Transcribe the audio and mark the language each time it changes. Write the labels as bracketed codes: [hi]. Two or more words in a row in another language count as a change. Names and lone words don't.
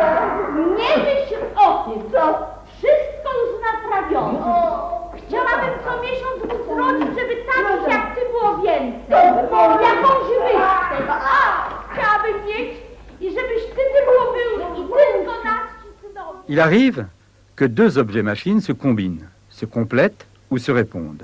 [pl] Nie myśl o tym, co? Wszystko już naprawiono. Chciałabym co miesiąc wzrodzić, żeby takich jak ty było więcej. Jakąś wyspę. Chciałabym mieć i żebyś ty tylko był i tylko nasi synowie. [fr] Il arrive que deux objets machines se combinent, se complètent ou se répondent.